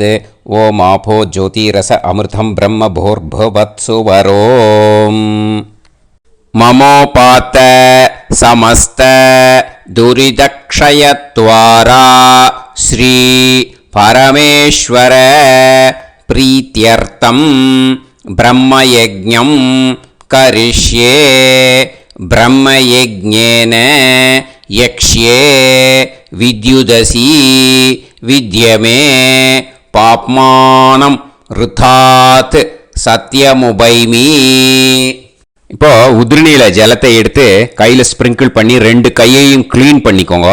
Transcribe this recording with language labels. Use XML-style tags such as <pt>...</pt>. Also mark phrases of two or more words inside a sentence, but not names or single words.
<sa>ओम आपो ज्योतिरस अमृतं ब्रह्म भूर्भुवत्सु वरोम. ममोपात समस्त दुरिदक्षयत्वारा श्री परमेश्वर प्रीत्यर्थं ब्रह्मयज्ञं करिष्ये ब्रह्मयज्ञेन यक्ष्ये विद्युदसि विद्य मे पाप्मानम् ऋतात् सत्यमुपैमि.</sa> <ta>இப்போ உதிரணியில் ஜலத்தை எடுத்து கையில் ஸ்ப்ரிங்கிள் பண்ணி 2 கையையும் க்ளீன் பண்ணிக்கோங்க.</ta>